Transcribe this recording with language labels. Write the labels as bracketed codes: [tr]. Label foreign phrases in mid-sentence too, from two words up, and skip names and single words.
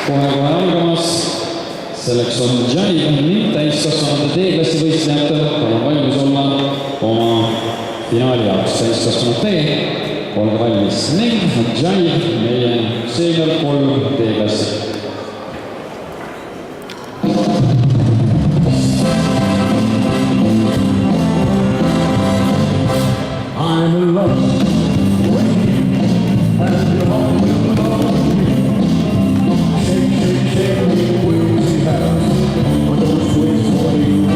[et] kohe algamas. Selleks on Jai ning täiskasvanute D-klassi võistlejatel. Palun valmis olla oma finaali jaoks. Täiskasvanud D, olge valmis. Ning Jai, meie seenior 3 D-klassi. [en] I'm in love with you, and you're all alone. Shake, shake, shake me, crazy house, with those ways for you.